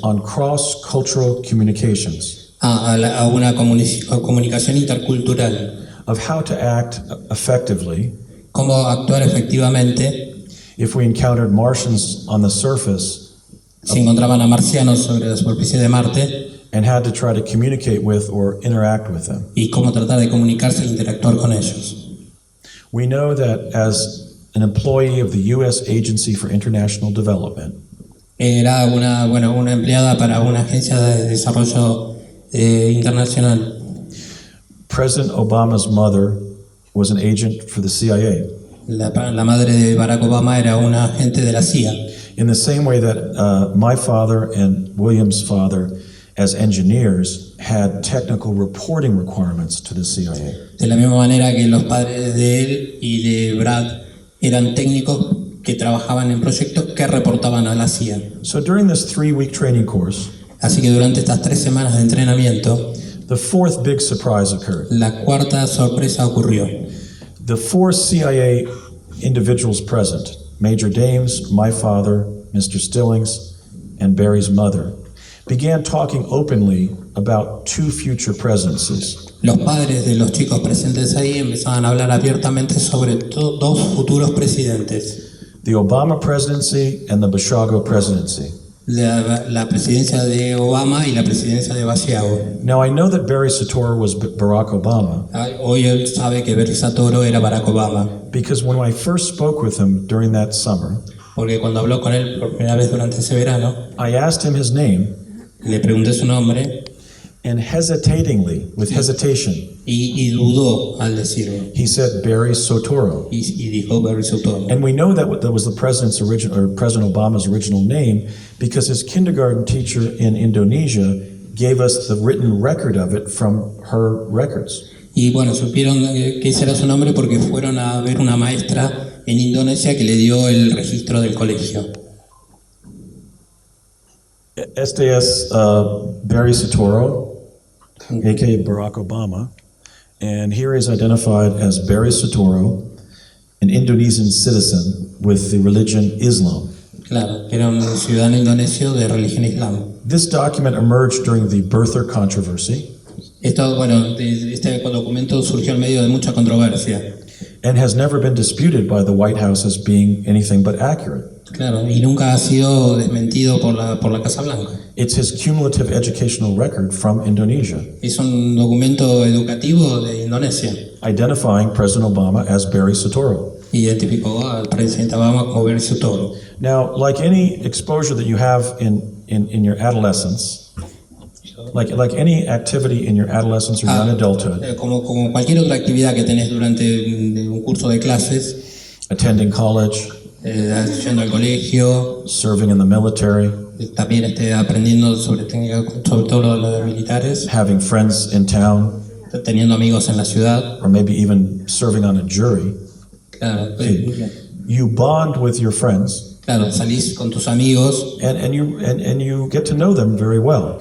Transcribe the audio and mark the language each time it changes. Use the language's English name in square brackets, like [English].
[English] on cross-cultural communications, [Spanish] a una comunicación intercultural, [English] of how to act effectively [Spanish] cómo actuar efectivamente [English] if we encountered Martians on the surface [Spanish] si encontraban a marcianos sobre la superficie de Marte [English] and had to try to communicate with or interact with them. [Spanish] y cómo tratar de comunicarse e interactuar con ellos. [English] We know that as an employee of the U.S. Agency for International Development, [Spanish] Era una empleada para una agencia de desarrollo internacional. [English] President Obama's mother was an agent for the CIA. [Spanish] La madre de Barack Obama era una agente de la CIA. [English] In the same way that my father and William's father, as engineers, had technical reporting requirements to the CIA. [Spanish] De la misma manera que los padres de él y de Brad eran técnicos que trabajaban en proyectos que reportaban a la CIA. [English] So during this 3-week training course, [Spanish] Así que durante estas 3 semanas de entrenamiento, [English] the fourth big surprise occurred. [Spanish] la cuarta sorpresa ocurrió. [English] The 4 CIA individuals present, Major Dames, my father, Mr. Stillings, and Barry's mother, began talking openly about 2 future presidencies. [Spanish] Los padres de los chicos presentes ahí empezaban a hablar abiertamente sobre 2 futuros presidentes. [English] the Obama presidency and the Basiago presidency. [Spanish] La presidencia de Obama y la presidencia de Basiago. [English] Now, I know that Barry Soetoro was Barack Obama [Spanish] Hoy él sabe que Barry Soetoro era Barack Obama, [English] because when I first spoke with him during that summer, [Spanish] porque cuando habló con él por primera vez durante ese verano, [English] I asked him his name, [Spanish] le pregunté su nombre [English] and hesitatingly, with hesitation, [Spanish] y dudó al decirlo. [English] he said Barry Soetoro. [Spanish] Y dijo Barry Soetoro. [English] And we know that was the president's original, or President Obama's original name, because his kindergarten teacher in Indonesia gave us the written record of it from her records. [Spanish] Y bueno, supieron que ese era su nombre porque fueron a ver una maestra en Indonesia que le dio el registro del colegio. Este es [English] Barry Soetoro, aka Barack Obama, and here is identified as Barry Soetoro, an Indonesian citizen with the religion Islam. [Spanish] Claro, que era un ciudadano indonesio de religión islam. [English] This document emerged during the birther controversy [Spanish] Esto, bueno, este documento surgió en medio de mucha controversia. [English] and has never been disputed by the White House as being anything but accurate. [Spanish] Claro, y nunca ha sido desmentido por la Casa Blanca. [English] It's his cumulative educational record from Indonesia, [Spanish] Es un documento educativo de Indonesia. [English] identifying President Obama as Barry Soetoro. [Spanish] Identificó al presidente Obama como Barry Soetoro. [English] Now, like any exposure that you have in your adolescence, like any activity in your adolescence or young adulthood, [Spanish] Como cualquier otra actividad que tenés durante un curso de clases, [English] attending college, [Spanish] yendo al colegio, [English] serving in the military, [Spanish] también aprendiendo sobre técnica, sobre todo lo de militares, [English] having friends in town, [Spanish] teniendo amigos en la ciudad. [English] or maybe even serving on a jury, [Spanish] Claro, [English] you bond with your friends [Spanish] claro, salís con tus amigos, [English] and you get to know them very well.